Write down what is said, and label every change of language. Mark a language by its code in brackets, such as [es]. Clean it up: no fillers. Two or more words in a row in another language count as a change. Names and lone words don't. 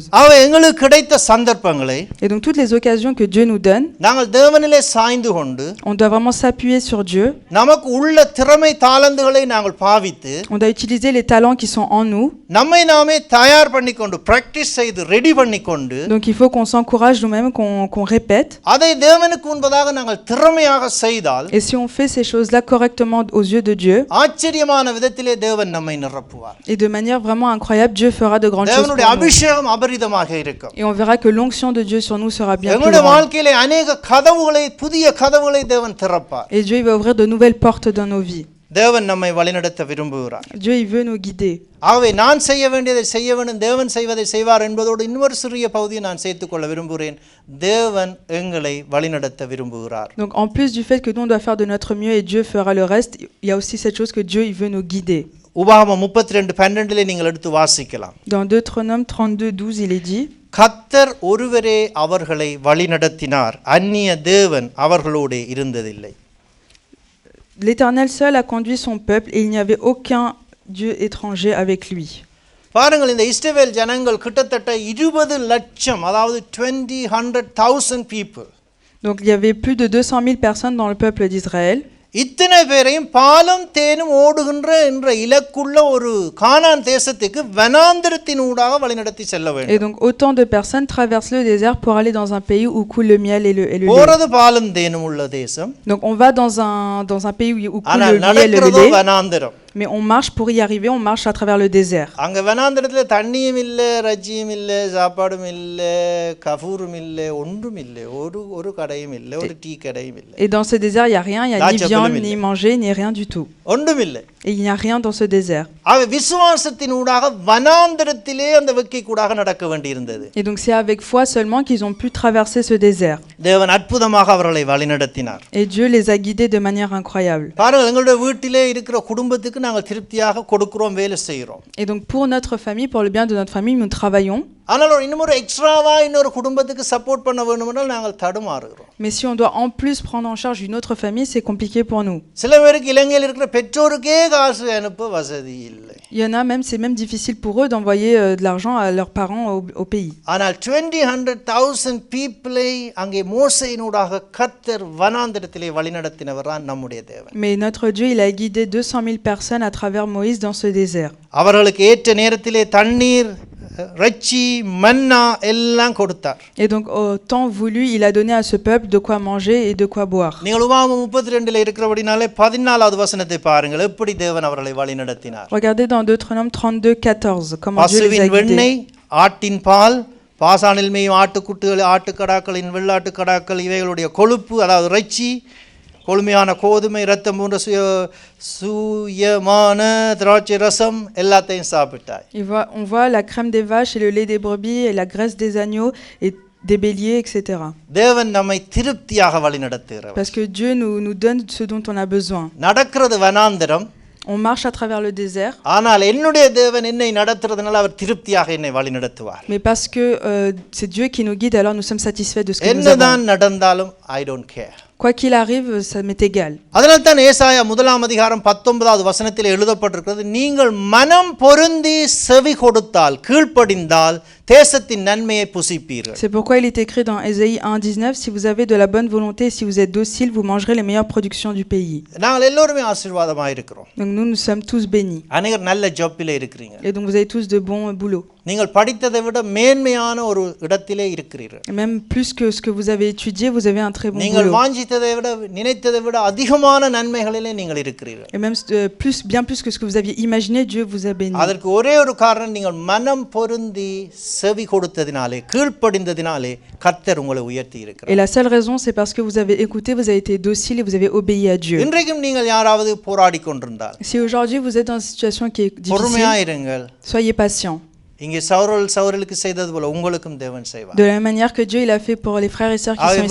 [ta] ஆகவே எங்களுக்கு கிடைத்த சந்தர்ப்பங்களை, [fr] Et donc toutes les occasions que Dieu nous donne, [ta] நாங்கள் தேவனிலே சாய்ந்து கொண்டு [fr] on doit vraiment s'appuyer sur Dieu. [ta] நமக்கு உள்ள திறமை தாளந்துகளை நாங்கள் பாவித்து, [fr] On doit utiliser les talents qui sont en nous. [ta] நம்மை நாமே தயார் பண்ணிக்கொண்டு பிராக்டிஸ் செய்து ரெடி பண்ணிக்கொண்டு, [fr] Donc il faut qu'on s'encourage nous-mêmes, qu'on répète. [ta] அதை தேவனுக்கு முன்பதாக நாங்கள் திறமையாக செய்தால், [fr] Et si on fait ces choses-là correctement aux yeux de Dieu, [ta] ஆச்சரியமான விதத்திலே தேவன் நம்மை நிரப்புவார். [fr] et de manière vraiment incroyable, Dieu fera de grandes choses [ta] தேவனுடைய [fr] pour nous. [ta] அபிஷேகம் அபரிதமாக இருக்கும். [fr] Et on verra que l'onction de Dieu sur nous sera bien plus [ta] எங்களுடைய [fr] grande. [ta] வாழ்க்கையிலே அநேக கதவுகளை, புதிய கதவுகளை தேவன் திறப்பார். [fr] Et Dieu il va ouvrir de nouvelles portes dans nos vies. [ta] தேவன் நம்மை வழிநடத்த விரும்புகிறார். [fr] Dieu il veut nous guider. [ta] ஆகவே நான் செய்ய வேண்டியதை செய்ய வேண்டும், தேவன் செய்வதை செய்வார் என்பதோடு இன்னொரு சிறிய பகுதியை நான் சேர்த்துக்கொள்ள விரும்புகிறேன். தேவன் எங்களை வழிநடத்த விரும்புகிறார். [fr] Donc en plus du fait que nous on doit faire de notre mieux et Dieu fera le reste, il y a aussi cette chose que Dieu il veut nous guider. [ta] உபாகமம் 32:12 நீங்கள் எடுத்து வாசிக்கலாம். [fr] Dans Deutéronome 32:12 il est dit, [ta] கர்த்தர் ஒருவரே அவர்களை வழிநடத்தினார், அந்நிய தேவன் அவர்களோடு இருந்ததில்லை. [fr] L'Éternel seul a conduit son peuple et il n'y avait aucun Dieu étranger avec lui. [ta] பாருங்கள், இந்த இஸ்ரவேல் ஜனங்கள் கிட்டத்தட்ட 20 லட்சம், அதாவது 100,000 people. [fr] Donc il y avait plus de 200 000 personnes dans le peuple d'Israël. [ta] இத்தனை பேரையும் பாலும் தேனும் ஓடுகின்ற என்ற இலக்குள்ள ஒரு கானான் தேசத்துக்கு வனாந்திரத்தின் ஊடாக வழிநடத்தி செல்ல வேண்டும். [fr] Et donc autant de personnes traversent le désert pour aller dans un pays où coule le miel et le lait. [ta] போறது பாலும் தேனும் உள்ள தேசம். [fr] Donc on va dans un pays où coule [ta] ஆனால் [fr] le miel et le [ta] நடக்கிறது [fr] lait. [ta] வனாந்திரம். [fr] Mais on marche pour y arriver, on marche à travers le désert. [ta] அங்க வனாந்திரத்துல தண்ணியும் இல்ல, ரஜ்ஜியும் இல்ல, சாப்பாடும் இல்ல, கஃபூரும் இல்ல, ஒன்றும் இல்ல, ஒரு கடையும் இல்ல, ஒரு டீ கடையும் இல்ல. [fr] Et dans ce désert, il y a rien, il y a ni viande, ni manger, ni rien du tout. [ta] ஒன்றும் இல்ல. [fr] Et il n'y a rien dans ce désert. [ta] அவ விசுவாசத்தின் ஊடாக வனாந்திரத்திலே அந்த வெக்கை கூடாக நடக்க வேண்டியிருந்தது. [fr] Et donc c'est avec foi seulement qu'ils ont pu traverser ce désert. [ta] தேவன் அற்புதமாக அவர்களை வழிநடத்தினார். [fr] Et Dieu les a guidés de manière incroyable. [ta] பாருங்கள், எங்களுடைய வீட்டிலே இருக்கிற குடும்பத்துக்கு நாங்கள் திருப்தியாக கொடுக்கிறோம், வேலை செய்கிறோம். [fr] Et donc pour notre famille, pour le bien de notre famille, nous travaillons. [ta] ஆனால் இன்னொரு எக்ஸ்ட்ராவா இன்னொரு குடும்பத்துக்கு சப்போர்ட் பண்ண வேண்டுமென்றால் நாங்கள் தடுமாறுகிறோம். [fr] Mais si on doit en plus prendre en charge une autre famille, c'est compliqué pour nous. [ta] சில பேருக்கு இலங்கையில் இருக்கிற பெற்றோருக்கே காசு அனுப்ப வசதி இல்லை. [fr] Il y en a même, c'est même difficile pour eux d'envoyer de l'argent à leurs parents au pays. [ta] ஆனால் 100,000 பீப்பிளை அங்கே மோசேயினூடாக கர்த்தர் வனாந்திரத்திலே வழிநடத்தினவர் தான் நம்முடைய தேவன். [fr] Mais notre Dieu, il a guidé 200 000 personnes à travers Moïse dans ce désert. [ta] அவர்களுக்கு ஏற்ற நேரத்திலே தண்ணீர் இறைச்சி மன்னா எல்லாம் கொடுத்தார். [fr] Et donc, au temps voulu, il a donné à ce peuple de quoi manger et de quoi boire. [ta] நீங்கள் உபாகமம் 32 இருக்கிறபடினாலே 14வது வசனத்தை பாருங்கள், எப்படி தேவன் அவர்களை வழிநடத்தினார். [fr] Regardez dans Deutéronome 32:14 comment Dieu les a [ta] பசுவின் [fr] guidés. [ta] வெண்ணெய், ஆட்டின் பால், பாசானில் மேயும் ஆட்டுக்குட்டிகள், ஆட்டுக்கடாக்களின் வெள்ளாட்டுக்கடாக்கள் இவைகளுடைய கொழுப்பு, அதாவது இறைச்சி, கொழுமையான கோதுமை, இரத்தம் போன்ற சுயமான திராட்சை ரசம் எல்லாத்தையும் சாப்பிட்டாய். [fr] On voit la crème des vaches et le lait des brebis et la graisse des agneaux et des béliers, etc. [ta] தேவன் நம்மை திருப்தியாக வழிநடத்துகிறார். [fr] Parce que Dieu nous donne ce dont on a besoin. [ta] நடக்கிறது வனாந்தரம். [fr] On marche à travers le désert. [ta] ஆனால் என்னுடைய தேவன் என்னை நடத்துறதுனால அவர் திருப்தியாக என்னை வழிநடத்துவார். [fr] Mais parce que c'est Dieu qui nous guide, alors nous sommes satisfaits de ce que nous avons. [ta] என்னதான் நடந்தாலும் [en] I don't care. [fr] Quoi qu'il arrive, ça m'est égal. [ta] அதனால் தான் ஏசாயா 1:19 வசனத்தில் எழுதப்பட்டிருக்கிறது, நீங்கள் மனம் பொருந்தி செவி கொடுத்தால், கீழ்ப்படிந்தால் தேசத்தின் நன்மையை புசிப்பீர்கள். [fr] C'est pourquoi il est écrit dans Ésaïe 1:19, si vous avez de la bonne volonté et si vous êtes docile, vous mangerez les meilleures productions du pays. [ta] நாங்கள் எல்லோருமே ஆசீர்வாதமாக இருக்கிறோம். [fr] Donc nous sommes tous bénis. [ta] அநேகர் நல்ல ஜாப்பிலே இருக்கிறீங்க. [fr] Et donc vous avez tous de bons boulots. [ta] நீங்கள் படித்ததை விட மேன்மையான ஒரு இடத்திலே இருக்கிறீர்கள். [fr] Et même plus que ce que vous avez étudié, vous avez un très bon [ta] நீங்கள் [fr] boulot. [ta] வாஞ்சித்ததை விட நினைத்ததை விட அதிகமான நன்மைகளிலே நீங்கள் இருக்கிறீர்கள். [fr] Et même bien plus que ce que vous aviez imaginé, Dieu vous a béni. [ta] அதற்கு ஒரே ஒரு காரணம், நீங்கள் மனம் பொருந்தி செவி கொடுத்ததினாலே, கீழ்ப்படிந்ததினாலே கர்த்தர் உங்களை உயர்த்தி இருக்கிறார். [fr] Et la seule raison, c'est parce que vous avez écouté, vous avez été docile et vous avez obéi à Dieu. [ta] இன்றைக்கும் நீங்கள் யாராவது போராடி கொண்டிருந்தால், [fr] Si aujourd'hui vous êtes dans une situation qui est difficile, [ta] பொறுமையாயிருங்கள். [fr] soyez patient. [ta] இங்கே சவுரலுக்கு செய்தது போல உங்களுக்கும் தேவன் செய்வார். [fr] De la même manière que Dieu il a fait pour les frères et sœurs qui sont ici, il peut